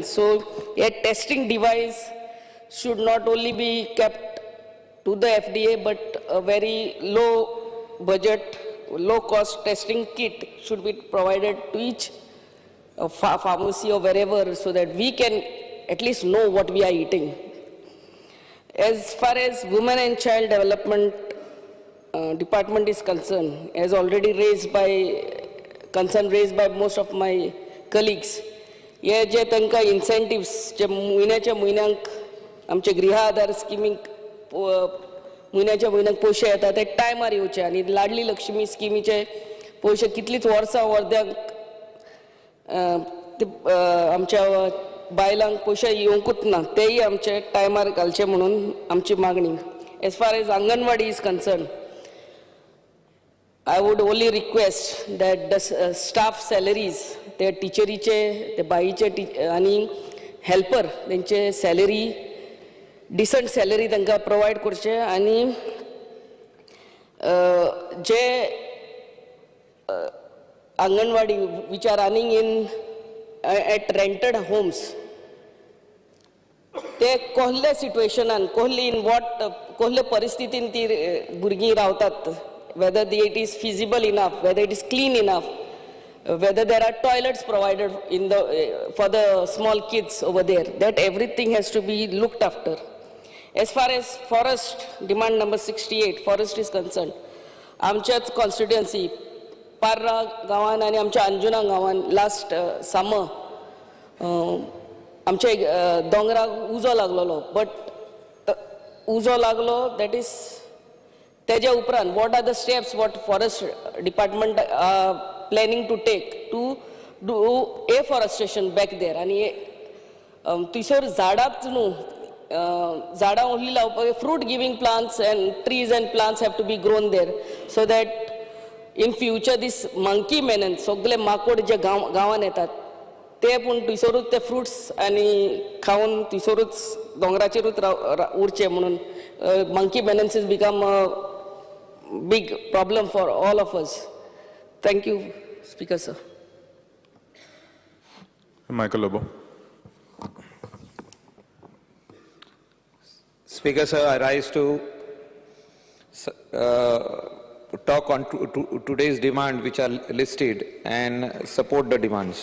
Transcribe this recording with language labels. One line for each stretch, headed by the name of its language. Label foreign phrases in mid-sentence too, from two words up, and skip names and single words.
English: So a testing device should not only be kept to the FDA, but a very low budget, low cost testing kit should be provided to each pharmacy or wherever so that we can at least know what we are eating. As far as women and child development department is concerned, as already concern raised by most of my colleagues,
Konkani: हे जे तांकां incentives जे म्हयन्याच्या म्हयन्यांक आमचे गृह आधार स्किमीक म्हयन्याच्या म्हयन्याक पयशे येता ते टायमार येवचे आनी लाडली लक्ष्मी स्किमीचे पयशे कितलींच वर्सां वर्द्यांक आमच्या बायलांक पयशे येवंकूच ना तेय आमचे टायमार घालचे म्हणून आमची मागणी.
English: As far as अंगणवाडी is concern, I would only request that the staff salaries,
Konkani: ते टिचरीचे ते बाईचे आनी हेल्पर तेंचे
English: salary decent salary
Konkani: तांकां प्रोवायड करचे आनी जे आंगणवाडी
English: which are running in at rented homes
Konkani: ते कसले सिट्युएशनान कसले परिस्थितीन ती भुरगीं रावतात,
English: whether it is feasible enough, whether it is clean enough, whether there are toilets provided in for the small kids over there, that everything has to be looked after. As far as forest demand number 68 forest is concerned,
Konkani: आमच्याच constituency पार्रा गांवान आनी आमच्या अंजुना गांवान
English: last summer
Konkani: आमच्या दोंगराक उजो लागलोलो,
English: बट
Konkani: उजो लागलो
English: that is
Konkani: तेजे उपरांत
English: what are the steps what forest department are planning to take to do afforestation back there.
Konkani: आनी थंयसर झाडांच न्हू झाडां ओन्ली लावपाक
English: fruit giving plants and trees and plants have to be grown there so that in future this monkey menace
Konkani: सगळे माकोड जे गांवान येतात ते पूण थंयसरूच ते फ्रुट्स आनी खावन थंयसरूच दोंगराचेरूच उरचे म्हणून
English: monkey menace has become a big problem for all of us. Thank you, Speaker sir. Michael Lobo. Speaker sir, I rise to talk on today's demand which are listed and support the demands.